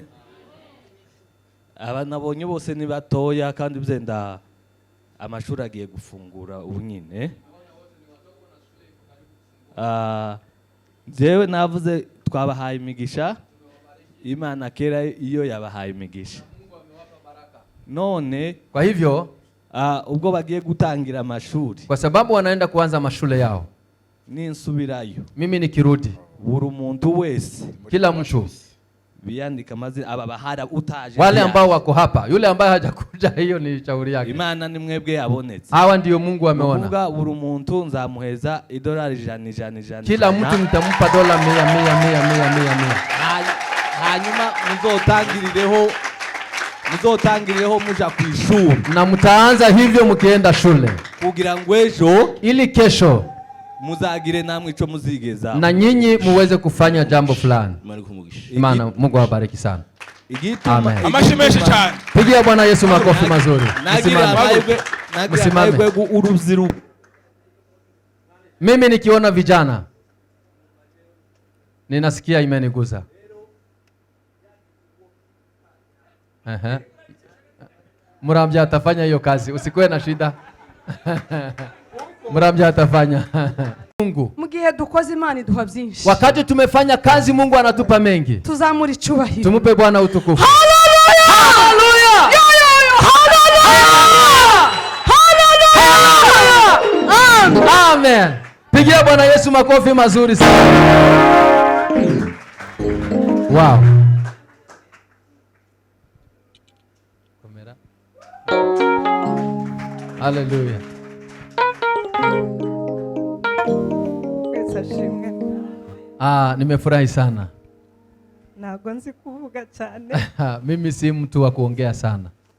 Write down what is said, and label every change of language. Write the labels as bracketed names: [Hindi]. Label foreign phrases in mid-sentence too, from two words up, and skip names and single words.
[Rundi] Abanabonye bose ni batoya kandi byenda amashuri agiye gufungura ubu nyine. Jewe navuze twabahaye imigisha. Imana kera iyo yabahaye imigisha. None [Swahili] kwa hivyo [Rundi] ubwo bagiye gutangira amashuri, [Swahili] kwa sababu wanaenda kuanza mashule yao, [Rundi] ninsubirayo [Swahili] mimi nikirudi, [Rundi] buri umuntu wese, [Swahili] kila mtu [Rundi] biandika mazina aba bahara utaje, [Swahili] wale ambao wako hapa, yule ambaye hajakuja hiyo ni shauri yake. [Rundi] Imana ni mwebwe yabonetse, [Swahili] hawa ndio Mungu ameona. [Rundi] Kuvuga buri umuntu nzamuheza $100. [Swahili] Kila mtu nitampa dola 100. [Rundi] Hanyuma muzotangirireho muja ku ishuri, [Swahili] na mtaanza hivyo mkienda shule, [Rundi] kugira ngo ejo [Swahili] ili kesho [Rundi] muzagire namwe ico muzigeza [Swahili] na nyinyi muweze kufanya jambo fulani. Imana Mungu awabariki sana. Amen. [Rundi] Amashimeshe cyane. [Swahili] Pigia Bwana Yesu makofi mazuri. Msimame. Uruziru. Mimi nikiona vijana ninasikia imeniguza. Murambya atafanya hiyo kazi, usikuwe na shida. Murambya atafanya. Mungu Mungu. [Rundi] Mugihe dukoze Imana iduha byinshi. [Swahili] Wakati tumefanya kazi Mungu anatupa mengi. [Rundi] Tuzamura icyubahiro. [Swahili] Tumupe Bwana utukufu. Hallelujah! Hallelujah! Hallelujah! Amen. Pigia Bwana Yesu makofi mazuri sana. Wow. Kamera. Hallelujah. Nimefurahi sana. [Rundi] Ntabwo nzi kuvuga cyane. [Swahili] Mimi si mtu wa kuongea sana.